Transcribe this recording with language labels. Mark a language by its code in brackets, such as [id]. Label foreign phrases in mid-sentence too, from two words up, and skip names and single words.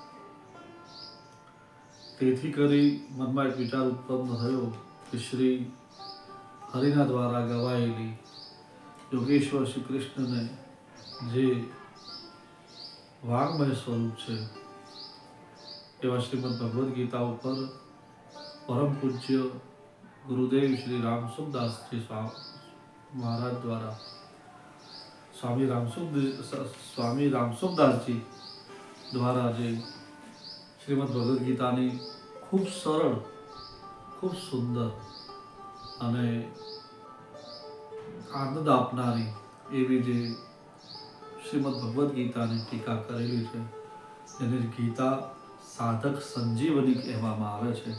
[gu] તેથી કરી મનમાં એક વિચાર ઉત્પન્ન થયો કે શ્રી હરિના દ્વારા ગવાયેલી યોગેશ્વર શ્રી કૃષ્ણને જે વાંગમય સ્વરૂપ છે એવા શ્રીમદ ભગવદ્ ગીતા ઉપર પરમ પૂજ્ય ગુરુદેવ શ્રી રામસુખદાસ જી મહારાજ દ્વારા સ્વામી રામસુખદાસ જી દ્વારા જે શ્રીમદ ભગવદ્ ગીતાની ખૂબ સરળ, ખૂબ સુંદર અને આનંદ આપનારી એવી જે શ્રીમદ ભગવદ્ ગીતાની ટીકા કરેલી છે, એને ગીતા સાધક સંજીવની કહેવામાં આવે છે.